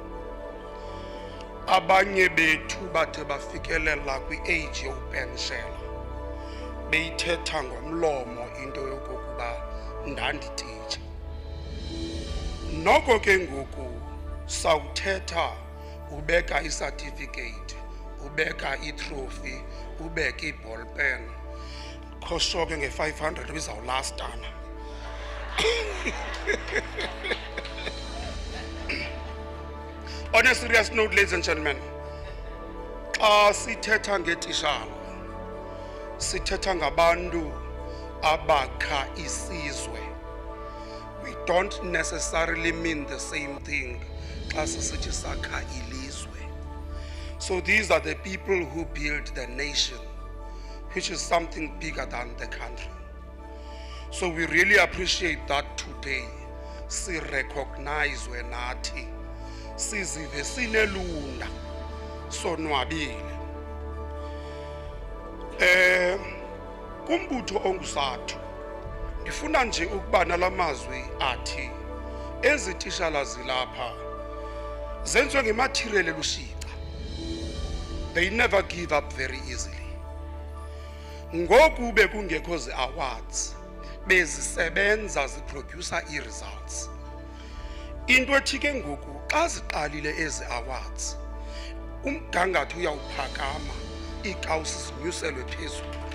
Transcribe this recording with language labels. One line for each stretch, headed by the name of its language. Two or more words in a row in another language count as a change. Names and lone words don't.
Xhosa: Abanye bethu bathe bafikelela kwi-age yokupenshela beyithetha ngomlomo into yokokuba ndandititsha. Noko ke ngoku sawuthetha ubeka i-certificate, ubeka i-trophy, ubeka i-ball pen. Khosho ke nge-500 bizawulastana.
English: On a serious note, ladies and gentlemen,
Xhosa: xa sithetha ngetishala, sithetha ngabantu abakha isizwe.
English: We don't necessarily mean the same thing
Xhosa: xa sisithi sakha ilizwe.
English: So these are the people who build the nation, which is something bigger than the country. So we really appreciate that today.
Xhosa: Si recognize nathi, sizive sinelunda, sonwabile. Kumbutho onguSadtu, ndifuna nje ukuba nalamazwi athi ezitishala zilapha zenziwe ngematerial elushixa.
English: They never give up very easily.
Xhosa: Ngoku bekungekho zi-awards, bezisebenza ziproducer i-results. Into ethi ke ngoku xa ziqalile ezi awards, umgangatho uyawuphakama, iikawusi zinyuselwe phezulu.